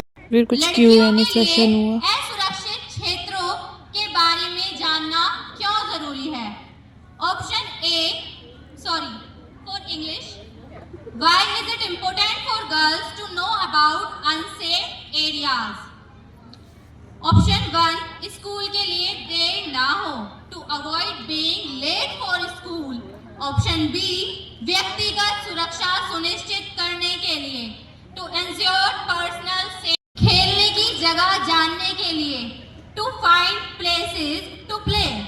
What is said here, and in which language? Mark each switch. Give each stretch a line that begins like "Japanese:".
Hindi: फिर कुछ Q&A session हुआ। असुरक्षित क्षेत्रों के बारे में जानना क्यों जरूरी है?
English: Option A, for English, why is it important for girls to know about unsafe areas? Option 1,
Hindi: school के लिए देर ना हो,
English: to avoid being late for school. Option B,
Hindi: व्यक्तिगत सुरक्षा सुनिश्चित करने के लिए,
English: to ensure personal safety.
Hindi: खेलने की जगह जानने के लिए,
English: To find places to play.